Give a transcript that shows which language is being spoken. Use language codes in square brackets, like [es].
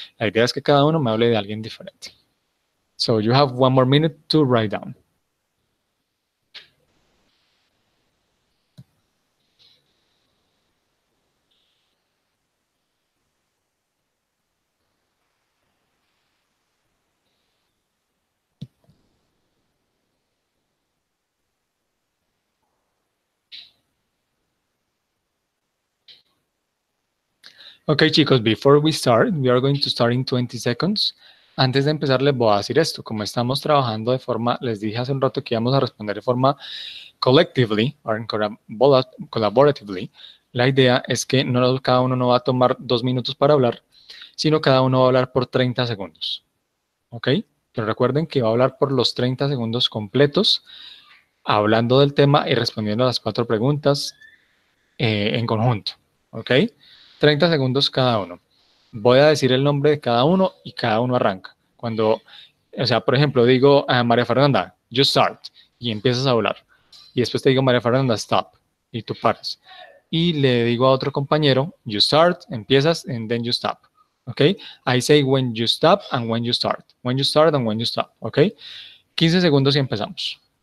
[es] La idea es que cada uno me hable de alguien diferente. [en] So you have 1 more minute to write down. Ok, [es] chicos, [en] before we start, we are going to start in 20 seconds. [es] Antes de empezar, les voy a decir esto. Como estamos trabajando de forma, les dije hace un rato que íbamos a responder de forma [en] collectively, or collaboratively, [es] la idea es que cada uno no va a tomar 2 minutos para hablar, sino cada uno va a hablar por 30 segundos. ¿Ok? Pero recuerden que va a hablar por los 30 segundos completos, hablando del tema y respondiendo a las 4 preguntas en conjunto. ¿Ok? 30 segundos cada uno. Voy a decir el nombre de cada uno y cada uno arranca. Cuando, o sea, por ejemplo, digo a María Fernanda, [en] you start, [es] y empiezas a hablar. Y después te digo, María Fernanda, stop, y tú paras. Y le digo a otro compañero, [en] you start, [es] empiezas, [en] and then you stop. [es] ¿Ok? [en] I say when you stop and when you start. When you start and when you stop. ¿Ok? [es] 15 segundos y empezamos.